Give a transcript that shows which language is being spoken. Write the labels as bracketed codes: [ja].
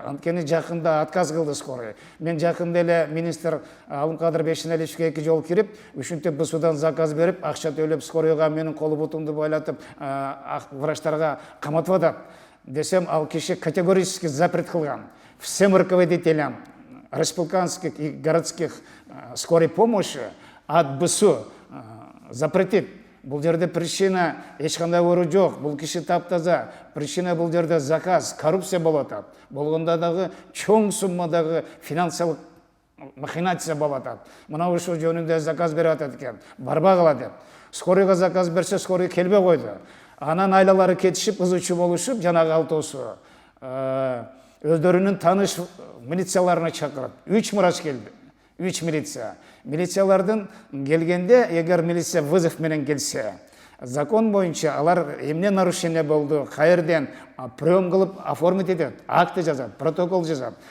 [ky] Анткени жакында отказ кылды скорый. Мен жакында эле министр Алымкадыр Бешенеличке 2 жолу кирип, ушинтип БСУдан заказ берип, акча төлөп скорыйга менин колу бутумду бойлатып, врачтарга каматып атат. Десем, ал киши [ru] категорически [ky] запрет кылган. [ru] Всем руководителям республиканских и городских скорой помощи от БСУ запретит. [ky] Бул жерде причина эч кандай оор жок. Бул киши таптаза. Причина бул жерде заказ, коррупция болуп атат. Болгондо дагы чоң суммадагы финансылык махинация болуп атат. Мына ушул жөнүндө заказ берип атат экен. Барбагыла деп. Скорыйга заказ берсе, скорый келбей койду. Анан айлалары кетишип, ызы чуу болушуп, жанагы алтоосу өздөрүнүн тааныш милицияларына чакырып, 3 врач келди. 3 милиция. Милициялардын келгенде, эгер милиция вызов менен келсе, закон боюнча алар эмне нарушение болду, каерден прием кылып оформить этет, акты жазат, протокол жазат.